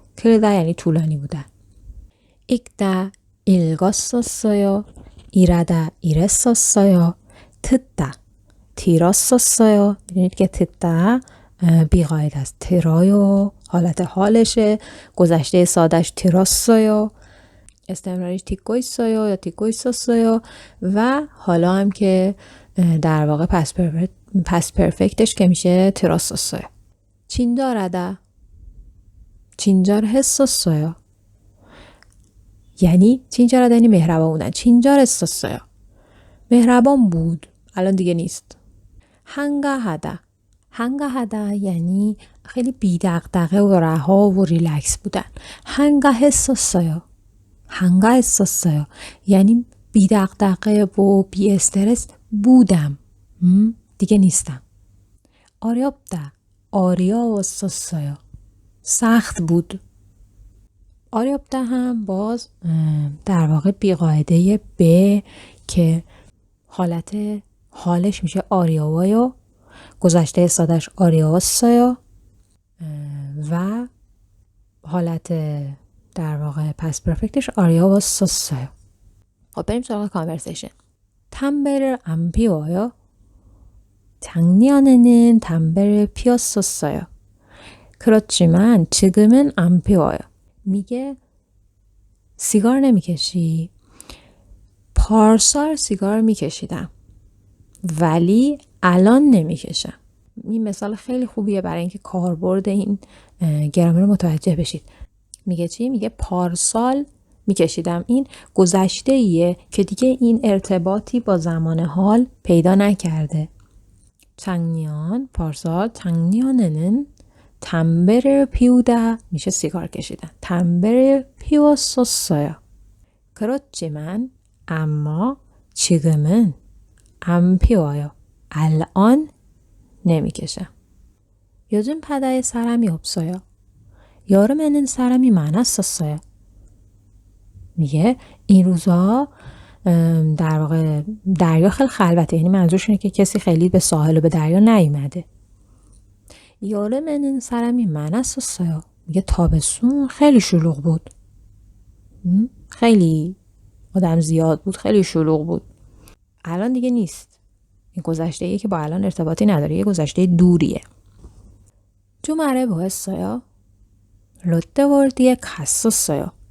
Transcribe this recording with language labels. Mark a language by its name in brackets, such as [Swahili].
[Persian] کلده یعنی طولانی بودن. [Korean] 읽다 읽었었어요. 일하다 일했었어요. 듣다 들었었어요. [Persian] می‌دونید که 듣다 بی‌قاعده است. ترایو حالت حالشه. گذشته سادهش 들었어요. [Korean] استمراریش 듣고 있어요 یا 듣고 있었어요. [Persian] و حالا هم که در واقع پس پرفکتش که میشه 들었었어요. [Korean] 친절하다 친절했었어요. [Persian] یعنی 친절하다 یعنی مهربان بودن. 친절했었어요. مهربان بود. الان دیگه نیست. 한가하다 한가하다 یعنی خیلی بی دغدغه و رها و ریلکس بودن. [Korean] 한가했었어요. [Persian] 한가했었어요 یعنی بی دغدغه و بی استرس بودم. دیگه نیستم. [Korean] 어렵다 어려웠었어요. [Persian] سخت بود. 어렵다 هم باز در واقع بی‌قاعده به که حالت حالش میشه آریاوایو، گذشته سادش آریاواسایو و حالت در واقع پس پرفکتش آریاواساسایو. خب بریم سراغ کانورسیشن. [Korean] 담배를 안 피워요? 작년에는 담배를 피웠었어요. 그렇지만 지금은 안 피워요. [Persian] میگه سیگار نمیکشی؟ پارسال سیگار میکشیدم ولی الان نمیکشم. این مثال خیلی خوبیه برای اینکه کاربرد این گرامر رو متوجه بشید. میگه چی؟ میگه پارسال میکشیدم. این گذشته ایه که دیگه این ارتباطی با زمان حال پیدا نکرده. [Korean] 작년 پارسال 작년에는 담배를 피우다 [Persian] میشه سیگار کشیدن. [Korean] 담배를 피웠었어요. 그렇지만 اما 지금은 안 피워요. [Persian] الان نمیکشم. [Korean] 요즘 바다에 사람이 없어요. 여름에는 사람이 많았었어요. [Persian] میگه این روزها در واقع دریا خیلی خلوته، یعنی منظورش اینه که کسی خیلی به ساحل و به دریا نیومده. [Korean] 여름에는 사람이 많았었어요. [Persian] میگه تابستون خیلی شلوغ بود. خیلی آدم زیاد بود، خیلی شلوغ بود. الان دیگه نیست. این گذشته‌ایه که با الان ارتباطی نداره، یه گذشته دوریه. [Korean] 주말에 뭐 했어요? 롯데월드에 갔었어요.